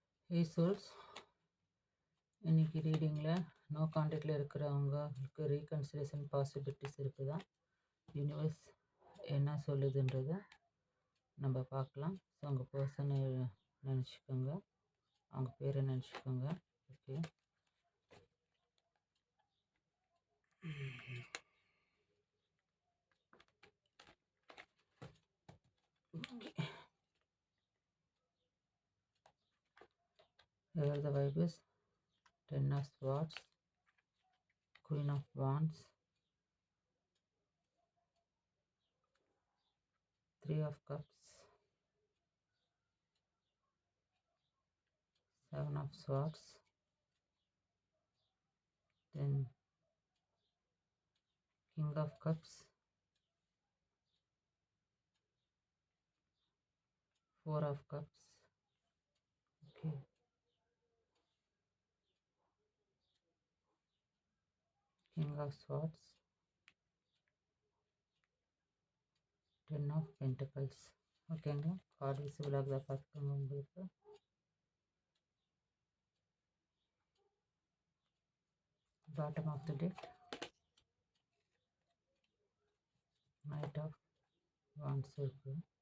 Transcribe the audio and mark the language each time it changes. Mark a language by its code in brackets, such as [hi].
[ta] ஹே souls, இன்னைக்கு ரீடிங்கில் no கான்டாக்டில் இருக்கிறவங்களுக்கு reconciliation possibilities இருக்குதா, யூனிவர்ஸ் என்ன சொல்லுதுன்றதை நம்ம பார்க்கலாம். ஸோ உங்கள் பர்சனை நினச்சிக்கோங்க, அவங்க பேரை நினச்சிக்கோங்க. [en] Okay, here the vibe is 10 of swords, queen of wands, 3 of cups, 7 of swords, then king of cups, 4 of cups. Okay, king of swords, 10 of pentacles. [ta] ஓகேங்களா, கார்டு விசிபிள் ஆகுதா பார்த்துக்கோங்க. உங்களுக்கு bottom of the tech, night of வான்ஸ் இருக்கு.